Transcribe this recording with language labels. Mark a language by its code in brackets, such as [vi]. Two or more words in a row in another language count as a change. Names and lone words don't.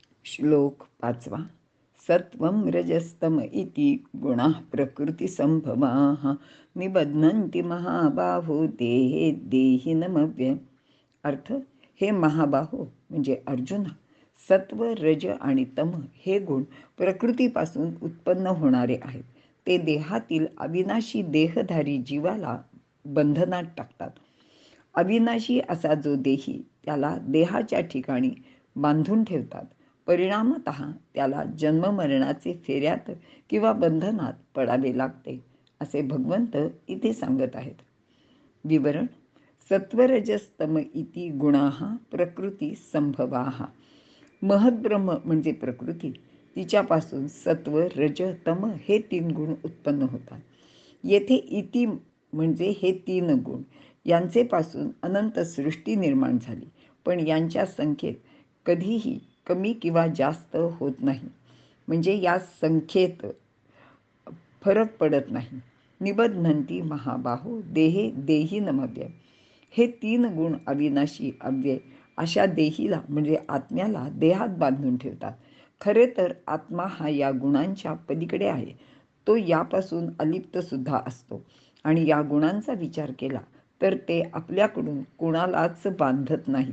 [mr] श्लोक 5. [sa] सत्वं रजस्तम इति गुणाः प्रकृतिसंभवाः निबध्नन्ति महाबाहो देहे देहिनमव्ययम्. [mr] अर्थ, हे महाबाहो म्हणजे अर्जुना, सत्व, रज आणि तम हे गुण प्रकृतीपासून उत्पन्न होणारे आहेत. ते देहातील अविनाशी देहधारी जीवाला बंधनात टाकतात. अविनाशी असा जो देही त्याला देहाच्या ठिकाणी बांधून ठेवतात. परिणामतः त्याला जन्ममरणाचे फेऱ्यात किंवा बंधनात पडावे लागते, असे भगवंत इथे सांगत आहेत. [sa] विवरण: सत्वरजस्तम इति गुणाः प्रकृती संभवाः. [mr] महद्ब्रह्म म्हणजे प्रकृती, तिच्यापासून सत्व, रज, तम हे 3 गुण उत्पन्न होतात. येथे इति म्हणजे हे 3 गुण यांचे पासून अनंत सृष्टी निर्माण झाली, पण यांच्या संख्येत कधीही कमी किंवा जास्त होत नाही. म्हणजे या संख्येत फरक पडत नाही. [sa] निबध्नन्ति महाबाहो देहे देहिनमव्ययम्. [mr] हे 3 गुण अविनाशी अव्यय अशा देहीला म्हणजे आत्म्याला देहात बांधून ठेवतात. खरे तर आत्मा हा या गुणांच्या पलीकडे आहे. तो यापासून अलिप्त सुद्धा असतो आणि या गुणांचा विचार केला तर ते आपल्याकडून कोणालाच बांधत नाहीत.